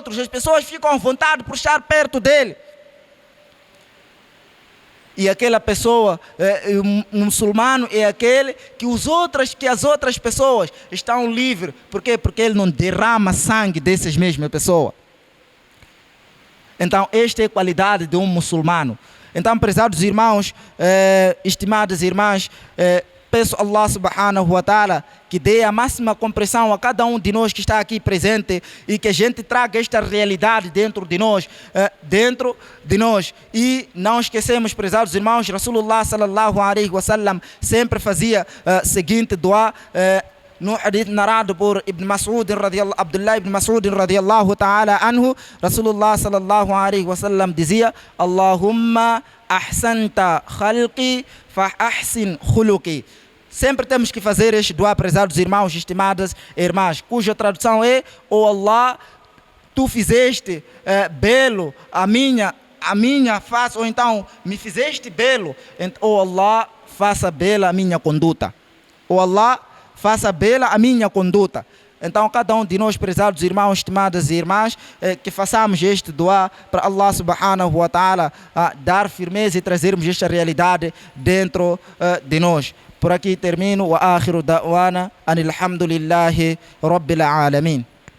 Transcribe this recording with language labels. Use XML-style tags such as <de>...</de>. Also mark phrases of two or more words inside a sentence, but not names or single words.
<pt>As pessoas ficam à vontade por estar perto dele. E aquela pessoa, um muçulmano é aquele que as outras pessoas estão livres. Por quê? Porque ele não derrama sangue dessas mesmas pessoas. Então, esta é a qualidade de um muçulmano. Então, prezados irmãos, estimadas irmãs, peço a Allah</pt> <ar>سبحانه وتعالى</ar> <pt>que dê a máxima compreensão a cada um de nós que está aqui presente e que a gente traga esta realidade dentro de nós. E não esquecemos, prezados irmãos, Rasulullah</pt> <ar>صلى الله عليه وسلم</ar> <pt>sempre fazia seguinte dua, no hadith narrado por Abdullah ibn Mas'ud</pt> <ar>رضي الله تعالى عنه,</ar> <pt>Rasulullah</pt> <ar>صلى الله عليه وسلم</ar> <pt>dizia:</pt> <ar>اللهم أحسنت خلقي فأحسن خلقي.</ar> <pt>Sempre temos que fazer este dua, prezados irmãos, estimadas irmãs, cuja tradução é: oh Allah, tu fizeste belo a minha face, ou então me fizeste belo, oh Allah, faça bela a minha conduta. Oh Allah, faça bela a minha conduta. Então, cada um de nós, prezados irmãos, estimadas irmãs, que façamos este dua para Allah</pt> <ar>سبحانه وتعالى</ar> <pt>dar firmeza e trazermos esta realidade dentro de nós. Por aqui termino.</pt> <ar>وآخر دعوانا أن الحمد لله رب العالمين.</ar>